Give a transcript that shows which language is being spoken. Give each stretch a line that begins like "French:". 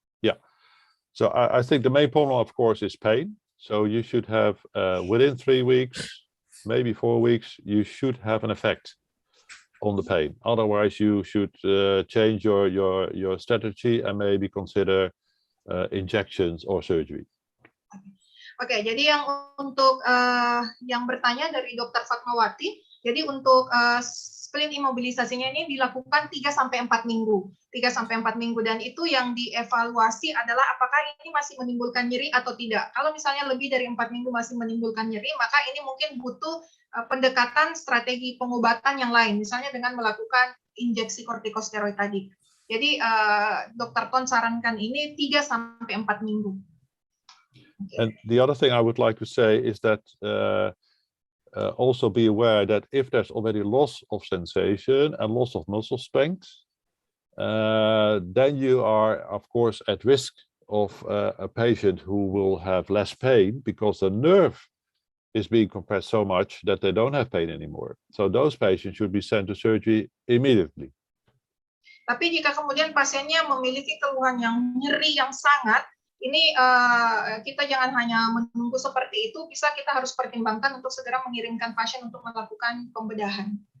English: Yeah, so I think the main problem, of course, is pain. So you should have within 3 weeks, maybe 4 weeks, you should have an effect on the pain. Otherwise, you should change your strategy and maybe consider injections or surgery.
Indonesian: Oke, jadi yang untuk yang bertanya dari Dr. Fatmawati, jadi untuk splint imobilisasinya ini dilakukan 3-4 minggu. 3-4 minggu, dan itu yang dievaluasi adalah apakah ini masih menimbulkan nyeri atau tidak. Kalau misalnya lebih dari 4 minggu masih menimbulkan nyeri, maka ini mungkin butuh pendekatan strategi pengobatan yang lain, misalnya dengan melakukan injeksi kortikosteroid tadi. Jadi Dr. Ton sarankan ini 3-4 minggu.
English: And the other thing I would like to say is that also be aware that if there's already loss of sensation and loss of muscle strength, then you are, of course, at risk of a patient who will have less pain because the nerve is being compressed so much that they don't have pain anymore. So those patients should be sent to surgery immediately.
Indonesian: Tapi jika kemudian pasiennya memiliki keluhan yang nyeri yang sangat, ini kita jangan hanya menunggu seperti itu, kita harus pertimbangkan untuk segera mengirimkan pasien untuk melakukan pembedahan.